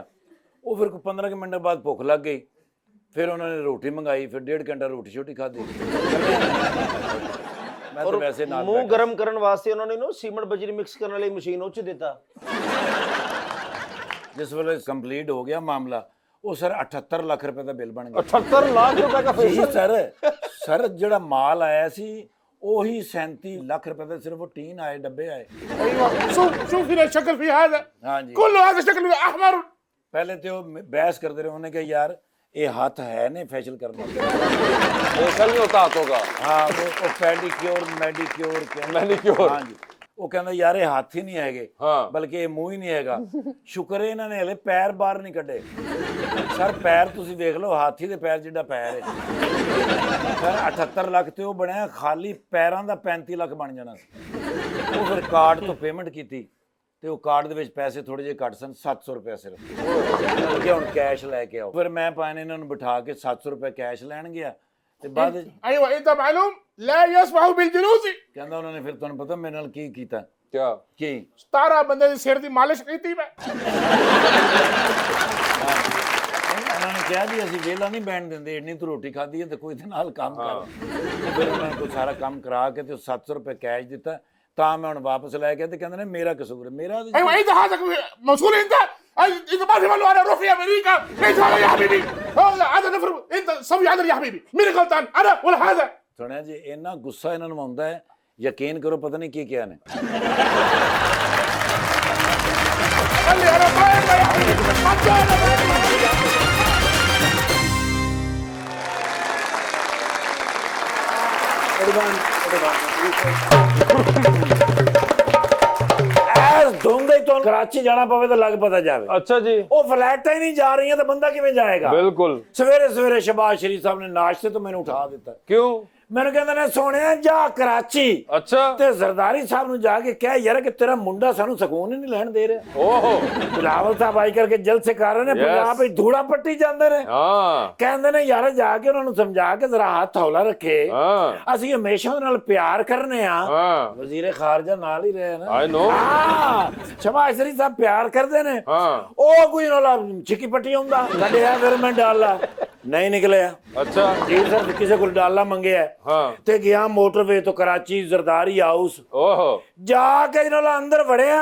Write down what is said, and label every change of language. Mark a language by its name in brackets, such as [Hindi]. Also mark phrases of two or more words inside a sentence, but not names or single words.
[Punjabi] ਉਹ ਫਿਰ 15 ਮਿੰਟ ਬਾਅਦ ਭੁੱਖ ਲੱਗ ਗਈ। ਫਿਰ ਉਹਨਾਂ ਨੇ ਰੋਟੀ ਮੰਗਾਈ। ਫਿਰ 1.5 ਘੰਟਾ ਰੋਟੀ ਛੋਟੀ ਖਾਧੀ। ਮੈਂ ਤਾਂ ਵੈਸੇ ਨਾਲ ਮੂੰਹ ਗਰਮ ਕਰਨ ਵਾਸਤੇ ਉਹਨਾਂ ਨੇ ਨਾ ਸੀਮੈਂਟ ਬਜਰੀ ਮਿਕਸ ਕਰਨ ਵਾਲੀ ਮਸ਼ੀਨ ਉਹ 'ਚ ਦਿੱਤਾ। ਜਿਸ ਵੇਲੇ ਕੰਪਲੀਟ ਹੋ ਗਿਆ ਮਾਮਲਾ, ਉਹ ਸਰ 78 ਲੱਖ ਰੁਪਏ ਦਾ ਬਿੱਲ ਬਣ ਗਿਆ। [Hindi] 78 लाख रुपए का [Punjabi] ਜੀ [English] फेशियल [Punjabi] ਸਰ ਜਿਹੜਾ ਮਾਲ ਆਇਆ ਸੀ ਉਹੀ 37 ਲੱਖ ਰੁਪਏ ਦਾ, ਸਿਰਫ ਉਹ ਟੀਨ ਆਏ, ਡੱਬੇ ਆਏ। [Arabic] ايوه شوف هنا الشكل في هذا [Hindi] हाँ जी। [Arabic] كله هذا شكل احمر [Punjabi] ਪਹਿਲੇ ਤੇ ਉਹ ਬਹਿਸ ਕਰਦੇ ਰਹੇ। ਉਹਨੇ ਕਿਹਾ ਯਾਰ ਇਹ ਹੱਥ ਹੈ ਨੇ ਫੈਸ਼ਲ ਕਰਨਾ। [Hindi] फेशियल नहीं होता हाथों का [Punjabi] ਹਾਂ ਉਹ [English] pedicure manicure Manicure। [Punjabi] ਹਾਂ ਜੀ। ਉਹ ਕਹਿੰਦਾ ਯਾਰ ਇਹ ਹੱਥ ਹੀ ਨਹੀਂ ਹੈਗੇ, [Hindi] हाँ [Punjabi] ਬਲਕਿ ਇਹ ਮੂੰਹ ਹੀ ਨਹੀਂ ਹੈਗਾ। ਸ਼ੁਕਰ ਹੈ ਇਹਨਾਂ ਨੇ ਹਲੇ ਪੈਰ ਬਾਹਰ ਨਹੀਂ ਕੱਢੇ। ਸਰ ਪੈਰ ਤੁਸੀਂ ਵੇਖ ਲਓ, ਹਾਥੀ ਦੇ ਪੈਰ ਜਿੱਡਾ ਪੈਰ ਹੈ। ਸਰ 78 ਲੱਖ ਤੇ ਉਹ ਬਣਿਆ, ਖਾਲੀ ਪੈਰਾਂ ਦਾ 35 ਲੱਖ ਬਣ ਜਾਣਾ ਸੀ। ਉਹ ਫਿਰ ਕਾਰਡ ਤੋਂ ਪੇਮੈਂਟ ਕੀਤੀ ਤੇ ਉਹ ਕਾਰਡ ਦੇ ਵਿੱਚ ਪੈਸੇ ਥੋੜੇ ਜਿਹੇ ਘੱਟ ਸਨ, 700 ਰੁਪਏ ਸਿਰਫ। ਕਿ ਹੁਣ ਕੈਸ਼ ਲੈ ਕੇ ਆਓ। ਫਿਰ ਮੈਂ ਪਾਣੇ ਇਹਨਾਂ ਨੂੰ ਬਿਠਾ ਕੇ 700 ਰੁਪਏ ਕੈਸ਼ ਲੈਣ ਗਿਆ ਤੇ ਬਾਅਦ ਵਿੱਚ [Arabic] ايوه انت معلوم لا يسمح بالجلوس [Punjabi] ਕਹਿੰਦਾ ਉਹਨਾਂ ਨੇ ਫਿਰ ਤੁਹਾਨੂੰ ਪਤਾ ਮੇਰੇ ਨਾਲ ਕੀ ਕੀਤਾ? [Hindi] क्या [Punjabi] ਕੀ 17 ਬੰਦੇ ਦੀ ਸਿਰ ਦੀ ਮਾਲਿਸ਼ ਕੀਤੀ ਮੈਂ। ਉਹਨਾਂ ਨੇ ਕਿਹਾ ਜੀ ਅਸੀਂ ਵਿਹਲਾ ਨਹੀਂ ਬੈਣ ਦਿੰਦੇ, ਇੰਨੀ ਤੂੰ ਰੋਟੀ ਖਾਧੀ ਹੈ ਤੇ ਕੋਈ ਦੇ ਨਾਲ ਕੰਮ ਕਰ। ਫਿਰ ਉਹਨਾਂ ਨੇ ਕੋਈ ਸਾਰਾ ਕੰਮ ਕਰਾ ਕੇ ਤੇ 700 ਰੁਪਏ ਕੈਸ਼ ਦਿੱਤਾ। ਤਾਂ ਮੈਂ ਹੁਣ ਵਾਪਸ ਲੈ ਗਿਆ ਤੇ ਕਹਿੰਦੇ ਨੇ ਮੇਰਾ ਕਸੂਰ ਹੈ। ਮੇਰਾ [Arabic] ايوه انت هذا مسؤول انت ما في انا اروح في امريكا ليش هذا يا حبيبي هذا نفر انت سوي عدل يا حبيبي مين غلطان انا ولا هذا [Punjabi] ਸੁਣਿਆ ਜੀ ਇੰਨਾ ਗੁੱਸਾ ਇਹਨਾਂ ਨੂੰ ਆਉਂਦਾ ਹੈ, ਯਕੀਨ ਕਰੋ ਪਤਾ ਨਹੀਂ ਕੀ ਕਿਹਾ ਨੇ। [Arabic] قال لي انا طاير يا حبيبي ما تجانا [Punjabi] ਐਸ ਧੁੰਦੇ ਤੋਂ ਕਰਾਚੀ ਜਾਣਾ ਪਵੇ ਤਾਂ ਲੱਗ ਪਤਾ ਜਾਵੇ। [Hindi] अच्छा जी [Punjabi] ਉਹ ਫਲੈਟਾਂ ਹੀ ਨਹੀਂ ਜਾ ਰਹੀਆਂ ਤਾਂ ਬੰਦਾ ਕਿਵੇਂ ਜਾਏਗਾ? [Hindi] बिल्कुल [Punjabi] ਸਵੇਰੇ ਸਵੇਰੇ ਸ਼ਬਾਜ਼ ਸ਼ਰੀਫ ਸਾਹਿਬ ਨੇ ਨਾਸ਼ਤੇ ਤੋਂ ਮੈਨੂੰ ਉਠਾ ਦਿੱਤਾ। [Hindi] क्यों [Punjabi] ਮੈਨੂੰ ਕਹਿੰਦੇ ਨੇ ਸੋਹਣਿਆ ਜਾ ਕਰਾਚੀ [Hindi] अच्छा [Punjabi] ਤੇ ਜ਼ਰਦਾਰੀ ਸਾਹਿਬ ਨੂੰ ਜਾ ਕੇ ਕਹਿ ਯਾਰ ਕਿ ਤੇਰਾ ਮੁੰਡਾ ਸਾਨੂੰ ਸਕੂਨ ਹੀ ਨਹੀਂ ਲੈਣ ਦੇ ਰਿਹਾ। [Hindi] ओहो [Punjabi] ਬਿਲਾਵਲ ਸਾਹਿਬ ਆਈ ਕਰਕੇ ਜਲਸੇ ਕਰ ਰਹੇ ਨੇ, ਪੰਜਾਬ ਵਿੱਚ ਧੂੜਾ ਪੱਟੀ ਜਾਂਦੇ ਨੇ। [Hindi] हाँ [Punjabi] ਕਹਿੰਦੇ ਨੇ ਯਾਰ ਜਾ ਕੇ ਉਹਨਾਂ ਨੂੰ ਸਮਝਾ ਕੇ ਜ਼ਰਾ ਹੱਥ ਹੌਲਾ ਰੱਖੇ, [Hindi] हाँ [Punjabi] ਅਸੀਂ ਹਮੇਸ਼ਾ ਉਹਦੇ ਨਾਲ ਪਿਆਰ ਕਰਨੇ ਆ। [Hindi] हाँ [Punjabi] ਵਜ਼ੀਰ ਖਾਰਜਾ ਨਾਲ ਹੀ ਰਹੇ ਨਾ। [English] I know [Punjabi] ਹਾਂ ਸ਼ਬਾਜ਼ ਸ਼ਰੀਫ ਸਾਹਿਬ ਪਿਆਰ ਕਰਦੇ ਨੇ। [Hindi] हाँ [Punjabi] ਉਹ ਕੋਈ ਨਾਲ ਚਿੱਕੀ ਪੱਟੀ ਹੁੰਦਾ ਕੱਢਿਆ, ਫਿਰ ਮੈਂ ਡਾਲਾ ਨਹੀਂ ਨਿਕਲਿਆ। [Hindi] अच्छा [Punjabi] ਜੀ ਸਰ ਕਿਸੇ ਕੋਲ ਡਾਲਾ ਮੰਗਿਆ [Hindi] हाँ [Punjabi] ਤੇ ਗਿਆ ਮੋਟਰਵੇ ਤੋਂ ਕਰਾਚੀ ਜ਼ਰਦਾਰੀ ਹਾਊਸ [Hindi] ओहो [Punjabi] ਜਾ ਕੇ ਇਹਨਾਂ ਨਾਲ ਅੰਦਰ ਵੜਿਆ।